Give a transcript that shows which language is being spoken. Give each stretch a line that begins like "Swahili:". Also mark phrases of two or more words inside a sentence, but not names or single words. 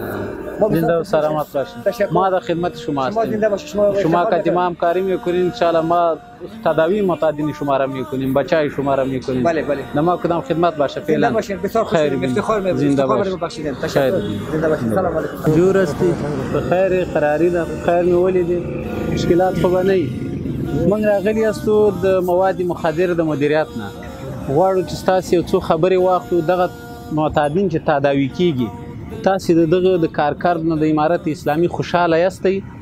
Persian: زنده و سلامت باشین. ما در خدمت شما هستیم. زنده باشید. شما که ما همکاری میکنین
Arabic: ان شاء الله
Persian: ما تداوی معتادین شما را میکنیم، بچهای شما را میکنیم. بله بله. نما کدام خدمت باشه فعلا. زنده باشین. بسیار خوشحالم، افتخار می‌کنم. زنده باشید. تشکر. زنده باشید.
Arabic: سلام علیکم.
Persian: جور استی بخیر، قراری ده خیر میولیدین، مشکلات خوب نه ای.
Pashto: موږ راغلي یاستو د مواد مخدر د مدیریت نه غواړو چې تاسو یو څو خبرې واخلو. دغه معتادین چې تداوي کیږي، تاسو دغه د کارکرد نه د امارت اسلامي خوشاله یاستئ؟